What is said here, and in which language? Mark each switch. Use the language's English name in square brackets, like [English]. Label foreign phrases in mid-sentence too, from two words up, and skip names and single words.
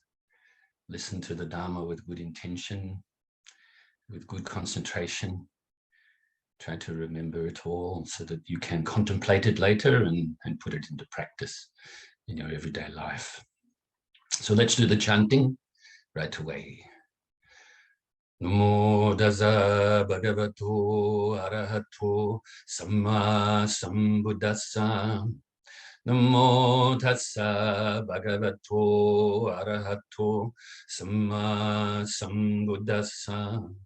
[English] Listen to the Dharma with good intention, with good concentration. Try to remember it all so that you can contemplate it later and put it into practice in your everyday life. So let's do the chanting right away. [Pali] Namo Tassa Bhagavato Arahato Sammasambuddhassa. Namo Tassa Bhagavato Arahato Sammasambuddhassa.